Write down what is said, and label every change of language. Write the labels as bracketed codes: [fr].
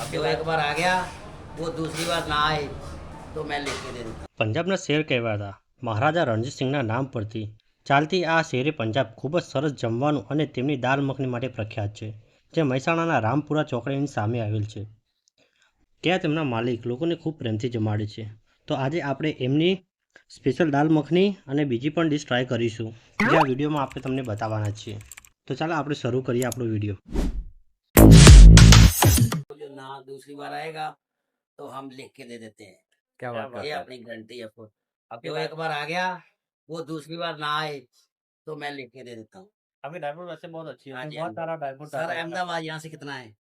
[hi] अब जो एक बार आ गया वो दूसरी बार ना आए तो मैं लेके दे देता [gu] પંજાબના શેર કહેવાતા મહારાજા રણજીતસિંહના નામ પરથી ચાલતી આ શેરે પંજાબ ખૂબ જ સરસ જમવાનું અને તેમની દાલ મખની માટે પ્રખ્યાત છે, જે મહેસાણાના રામપુરા ચોકડીની સામે આવેલ છે. ત્યાં તેમના માલિક લોકોને ખૂબ પ્રેમથી જમાડે છે. તો આજે આપણે એમની સ્પેશિયલ દાલ મખની અને બીજી પણ ડિશ ટ્રાય કરીશું, જે આ વિડીયોમાં આપણે તમને બતાવવાના છીએ. તો ચાલો આપણે શરૂ કરીએ આપણો વિડીયો. [hi] जो ना दूसरी बार आएगा तो हम लिख के दे देते हैं। क्या बात ये करते अपनी गारंटी है फुल। अब जो एक बार आ गया वो दूसरी बार ना आए तो मैं लिख के दे देता हूँ। आपकी ड्राई फ्रूट वैसे बहुत अच्छी है, हाँ जी, बहुत सारा ड्राई फ्रूट सर अहमदाबाद यहाँ से कितना है?